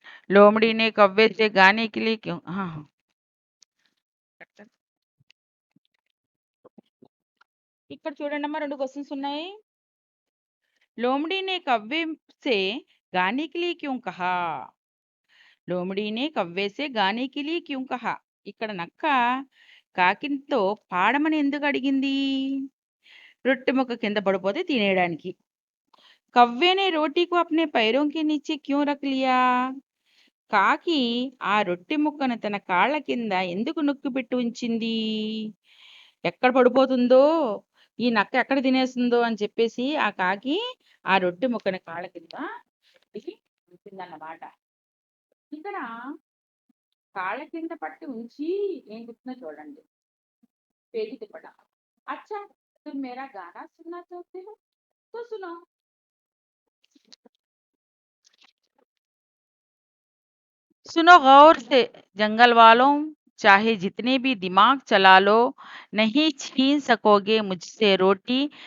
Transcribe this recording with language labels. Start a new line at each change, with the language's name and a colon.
Hindi: लोमड़ी ने कव्वे से गाने के लिए क्यों हाँ हाँ
Telugu: ఇక్కడ చూడండమ్మా 2 క్వెషన్స్ ఉన్నాయి.
Hindi: लोमड़ी ने कव्वे से गाने के लिए क्यों कहा. लोमड़ी ने कव्वे से गाने के लिए क्यों कहा.
Telugu: ఇక్కడ నక్క కాకితో పాడమని ఎందుకు అడిగింది? రొట్టె ముక్క కింద పడిపోతే తినేయడానికి.
Hindi: कव्वे ने रोटी को अपने पैरों के नीचे क्यों रख लिया.
Telugu: కాకి ఆ రొట్టె ముక్కను తన కాళ్ళ కింద ఎందుకు నొక్కిపెట్టి ఉంచింది? ఎక్కడ పడిపోతుందో, ఈ నక్క ఎక్కడ తినేస్తుందో అని చెప్పేసి ఆ కాకి ఆ రొట్టె ముక్కని కాళ్ళ కింద పెట్టి ఉంచిందన్నమాట. ఇక్కడ కాళ్ళ కింద పట్టి ఉంచి ఏం చెప్తుందో చూడండి. పేజీ తిప్పడం.
Hindi: అచ్చా तुम मेरा गाना सुनना चाहते हो तो सुनो. सुनो गौर से जंगल वालों, चाहे जितने भी दिमाग चला लो, नहीं छीन सकोगे मुझसे रोटी.